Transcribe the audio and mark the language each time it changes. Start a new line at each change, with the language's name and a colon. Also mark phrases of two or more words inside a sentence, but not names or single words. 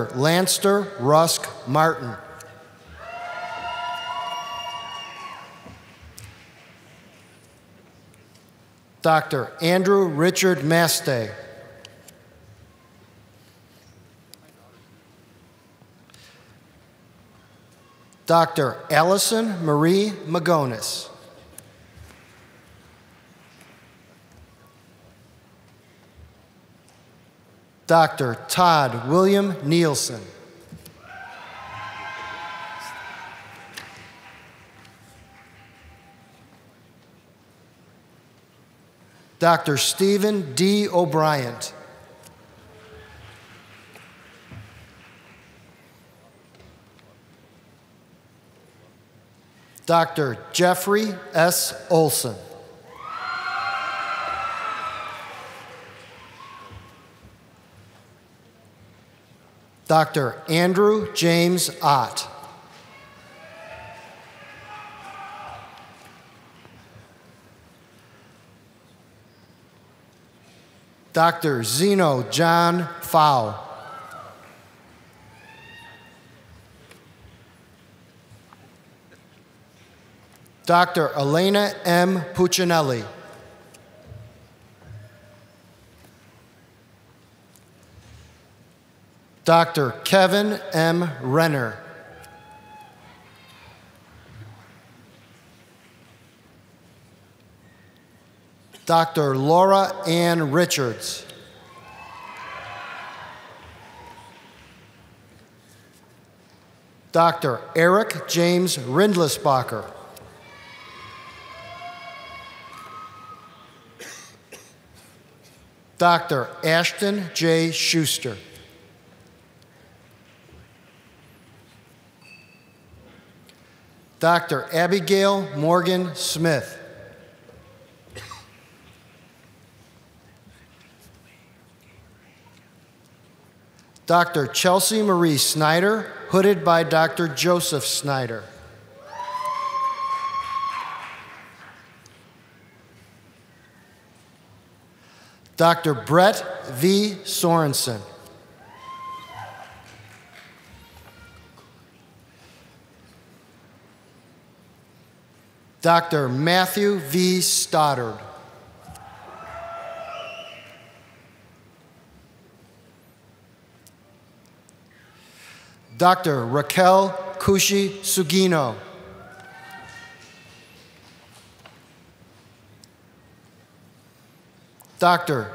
English: Lanster Rusk Martin. Dr. Andrew Richard Mastay. Dr. Allison Marie Magonis. Dr. Todd William Nielsen. Dr. Stephen D. O'Brien. Dr. Jeffrey S. Olson. Dr. Andrew James Ott. Dr. Zeno John Fow. Dr. Elena M. Puccinelli. Dr. Kevin M. Renner. Dr. Laura Ann Richards. Dr. Eric James Rindlisbacher. Dr. Ashton J. Schuster. Dr. Abigail Morgan Smith. Dr. Chelsea Marie Snyder, hooded by Dr. Joseph Snyder. Dr. Brett V. Sorensen. Dr. Matthew V. Stoddard. Dr. Raquel Kushi Sugino. Dr.